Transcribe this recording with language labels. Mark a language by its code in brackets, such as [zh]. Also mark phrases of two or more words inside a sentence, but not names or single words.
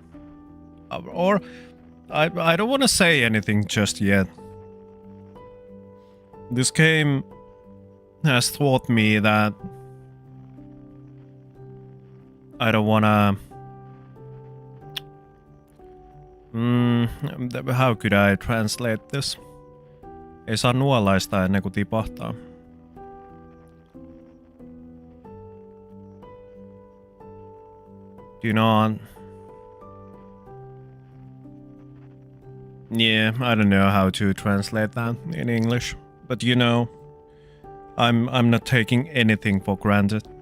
[en] Or I don't want to say anything just yet. This game has taught me that I don't wanna... how could I translate this? [fi] Ei saa nuolaista ennen kuin tipahtaa. [en] Do you know? Yeah, I don't know how to translate that in English, but you know, I'm not taking anything for granted.